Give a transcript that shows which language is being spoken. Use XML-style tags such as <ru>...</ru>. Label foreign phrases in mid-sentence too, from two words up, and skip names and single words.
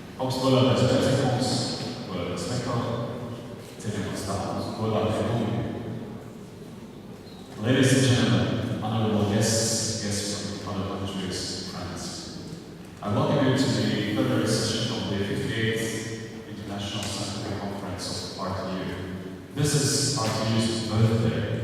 <lv>Augstu godātais prezidents, godātais rektor, cienījamās dāmas, godātie kungi.</lv> <en>Ladies and gentlemen, honorable guests from other countries, friends. I welcome you to the plenary session of the 58th International Scientific Conference of RTU. This is RTU's birthday.</en>